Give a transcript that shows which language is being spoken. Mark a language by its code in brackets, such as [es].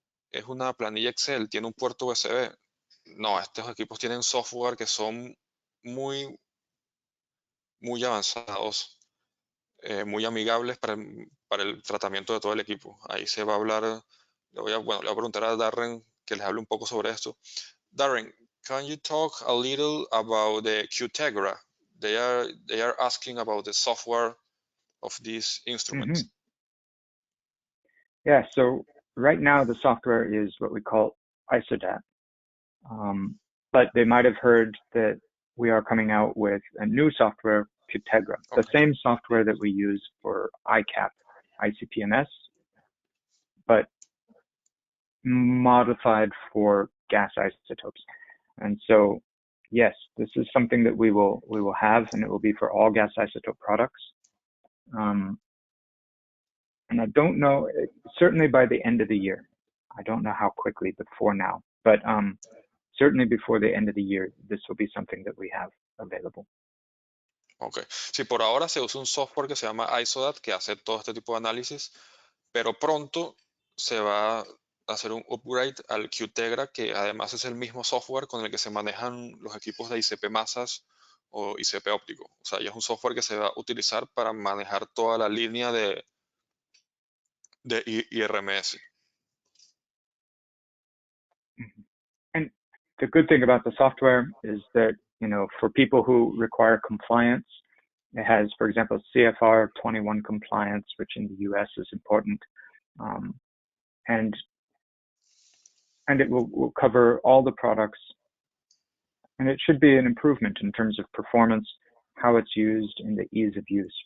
[es] ¿Es una planilla Excel? ¿Tiene un puerto USB? No, estos equipos tienen software que son muy, muy avanzados, muy amigables para el tratamiento de todo el equipo. Ahí se va a hablar, le voy a preguntar a Darren que les hable un poco sobre esto. [en] Darren, can you talk a little about the Qtegra? They are asking about the software of these Hmm. instruments. Yeah, so right now the software is what we call Isodat. But they might have heard that we are coming out with a new software, Qtegra, the Okay. same software that we use for ICAP, ICP-MS, but modified for gas isotopes. And so, yes, this is something that we will have, and it will be for all gas isotope products. And I don't know, certainly by the end of the year. I don't know how quickly before now, but certainly before the end of the year, this will be something that we have available. Ok. [es] Sí, por ahora se usa un software que se llama Isodat que hace todo este tipo de análisis, pero pronto se va a hacer un upgrade al Qtegra, que además es el mismo software con el que se manejan los equipos de ICP Masas o ICP óptico. O sea, ya es un software que se va a utilizar para manejar toda la línea de IRMS. Mhm. [en] And the good thing about the software is that, for people who require compliance, it has, for example, CFR 21 compliance, which in the US is important. Um, and it will cover all the products, and it should be an improvement in terms of performance, how it's used, and the ease of use.